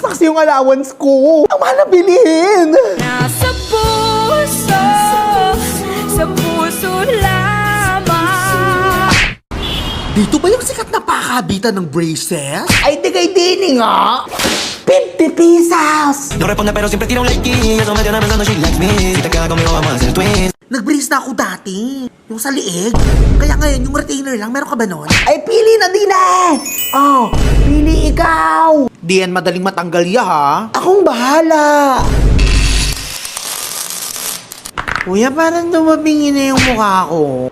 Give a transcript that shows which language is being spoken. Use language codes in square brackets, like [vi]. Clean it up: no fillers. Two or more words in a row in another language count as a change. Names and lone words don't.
[tl] Basta kasi yung allowance ko. Ang mahal na bilhin. Nasa puso lamang. Dito ba yung sikat na pakabitan ng braces? Ay, tigay dini nga. 50 pesos. [es] No responde pero siempre tira un like y eso me tiene pensando [en] she likes me. [es] Si te quedas conmigo vamos a hacer twins. [tl] Nag-brace na ako dati. Yung sa liig. Kaya ngayon, yung retainer lang, meron ka ba nun? Ay, pili na din eh! Oh, pili ikaw! Di yan madaling matanggal ya ha? Akong bahala! Kuya, parang dumabingin na yung mukha ko.